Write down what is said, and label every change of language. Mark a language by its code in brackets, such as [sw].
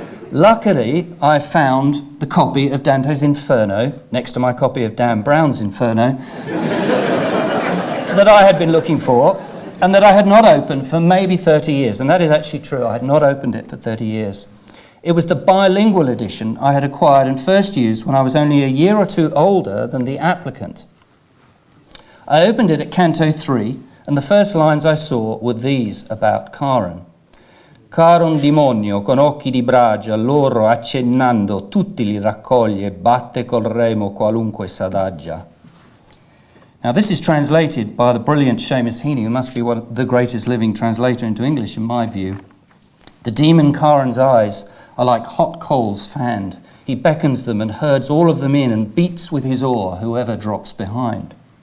[en] Luckily, I found the copy of Dantes Inferno, next to my copy of Dan Brown's Inferno, that I had been looking for, and that I had not opened for maybe 30 years. And that is actually true, I had not opened it for 30 years. It was the bilingual edition I had acquired and first used when I was only a year or two older than the applicant. I opened it at Canto 3, and the first lines I saw were these about Charon. [it] Caro un demonio con occhi di bragia, loro accennando tutti li raccoglie, batte col remo qualunque s'adagia. [en] Now this is translated by the brilliant Seamus Heaney, who must be one of the greatest living translator into English in my view. The demon Charon's eyes are like hot coals fanned. He beckons them and herds all of them in and beats with his oar whoever drops behind.